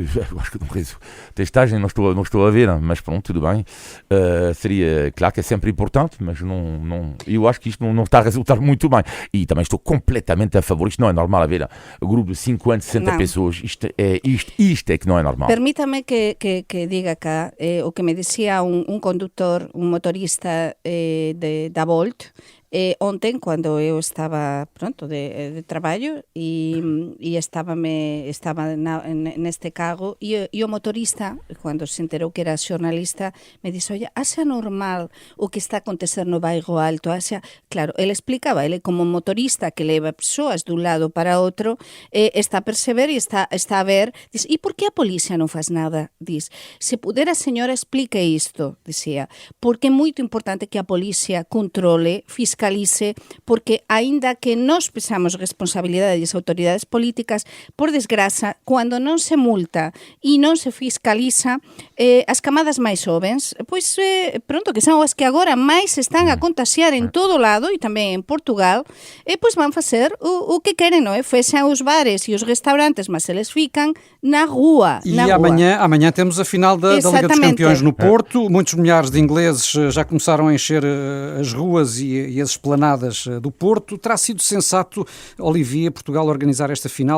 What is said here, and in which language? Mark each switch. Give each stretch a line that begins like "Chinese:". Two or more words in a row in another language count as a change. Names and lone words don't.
Portuguese: acho que não acredito. Testagem, não estou a ver, mas pronto, tudo bem. Seria, claro que é sempre importante, mas não, eu acho que isto não está a resultar muito bem. E também estou completamente a favor. Isto não é normal haver um grupo de 50, 60 pessoas. Isto é que não é normal.
Galician: Permítame que diga cá o que me dicía un conductor, un motorista da Volt,
Portuguese: ontem, quando eu estava de trabalho e estava neste carro e o motorista, quando se enterou que era xornalista, me disse, olha, acha normal o que está a acontecer no Bairro Alto?
Galician: Claro, ele explicaba, ele como motorista que leva persoas dun lado para outro, está a perceber e está a ver, diz, e por que a policía non faz nada? Diz, se pudera a señora explique isto, dicía, porque é moito importante que a policía controle, fiscalice, porque aínda que nós pesamos responsabilidade das autoridades políticas, por desgraza, cando non se multa e non se fiscaliza, as camadas máis xovens, pois pronto, que son as que agora máis están a contagiar en todo lado e tamén en Portugal, pois van facer o que queren, non é? Fechan os bares e os restaurantes, mas eles fican na rua.
Portuguese: E amanhã temos a final da Liga dos Campeões no Porto. Muitos milhares de ingleses já começaram a encher as ruas e as esplanadas do Porto. Terá sido sensato, Olivier, Portugal organizar esta final?